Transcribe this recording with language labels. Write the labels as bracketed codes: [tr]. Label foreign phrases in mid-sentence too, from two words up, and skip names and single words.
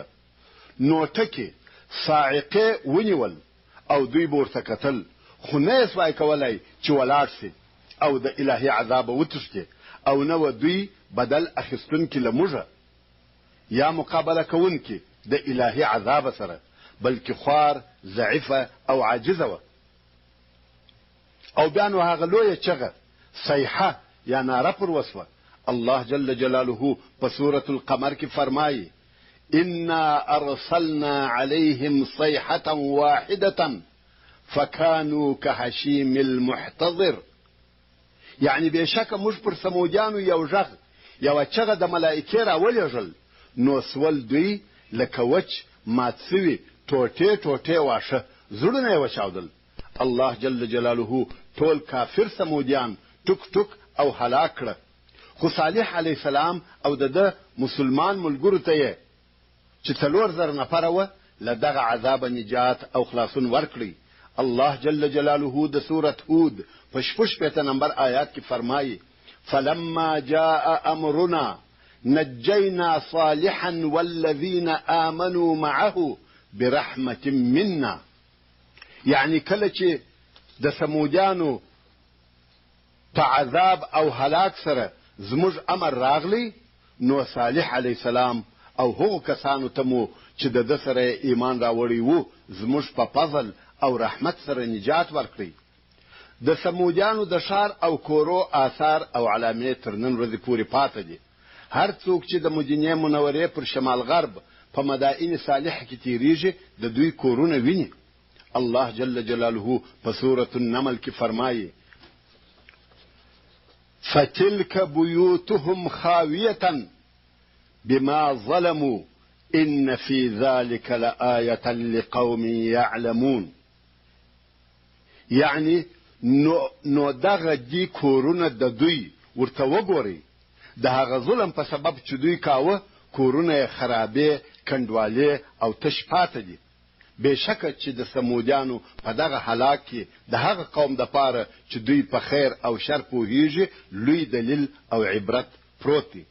[ps] نو ټکي صاعقې ونیول او دوی به ورته کتل، خو نه یې سوای کولی چې ولاړ سي او د الهي عذابه وتښتي، او نه و دوی بدل اخیستونکي له موږه یا مقابله کوونکي د الهي عذاب سره، بلکې خوار، ضعیفه او عاجزه وه. او بیا نو هغه لویه چغه صیحه یا ناره پر وسوه. [ar] الله جل جلاله [ps] په سورة القمر کې فرمایي: [ar] انا ارسلنا عليهم صيحة واحدة فكانوا كهشيم المحتضر. [ps] یعنی بېشکه موږ پر سمودیانو یو غږ، یوه چغه د ملائکې راولېږل، نو سول دوی لکه وچ مات سوي ټوټې ټوټې واښه، زړونه یې وچاودل. [ar] الله جل جلاله [ps] ټول کافر سمودیان ټوک ټوک او هلاک کړه. خو صالح [ar] علیه السلام [ps] او د ده مسلمان ملګرو ته یې چې 4,000 نفره وه له دغه عذابه نجات او خلاصون ورکړي. [ar] الله جل جلاله [ps] د سورة هود په 66 نمبر آیات کې فرمایي: [ar] فلما جاء امرنا نجينا صالحا والذين آمنوا معه برحمة منا. [ps] یعنی کله چې د سمودیانو په عذاب او هلاک سره زموږ امر راغلی، نو صالح [ar] علیه السلام [ps] او هغو کسانو ته مو چې د ده سره ایمان راوړی وو زموږ په فضل او رحمت سره نجات ورکړي. د سمودیانو د ښار او کورو آثار او علامې تر نن ورځې پورې پاته دي. هر څوک چې د مدینې منورې پر شمال غرب په مدائن صالح کې تیریږي د دوی کورونه ویني. [ar] الله جل جلاله [ps] په سورة النمل کې فرمایي: [ar] فتلك بيوتهم خاوية بما ظلموا إن في ذلك لآية لقوم يعلمون. [ps] یعنی نو دغه دی کورونه د دوی ورته وګورئ، د هغه ظلم په سبب چې دوی کاوه کورونه خرابې، کنډوالې او تش پاتې دي. بېشکه چې د سمودیانو په دغه هلاک کې د هغه قوم دپاره چې دوی په خیر او شر پوهیږي لوی دلیل او عبرت پروت دی.